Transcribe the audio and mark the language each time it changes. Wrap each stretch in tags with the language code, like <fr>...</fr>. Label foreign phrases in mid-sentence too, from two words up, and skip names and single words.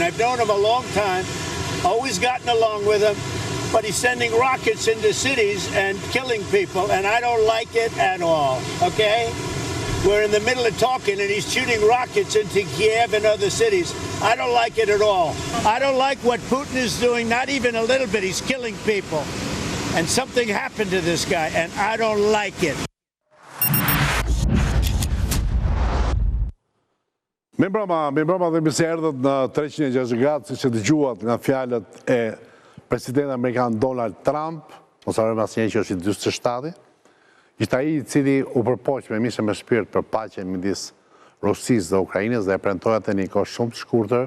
<en>I've known him a long time, always gotten along with him, but he's sending rockets into cities and killing people, and I don't like it at all, okay? We're in the middle of talking, and he's shooting rockets into Kiev and other cities. I don't like it at all. I don't like what Putin is doing, not even a little bit. He's killing people. And something happened to this guy, and I don't like it.</en> <sq>Mirëmbrëma dhe mirë se erdhët në 360 gradë, siç e dëgjuat nga fjalët e presidentit amerikan Donald Trump, mos harrojmë asnjëherë që është i 47-i, ishte ai i cili u përpoq me mishë me shpirt për paqen midis Rusisë dhe Ukrainës dhe e premtoi atë në një kohë shumë të shkurtër.</sq>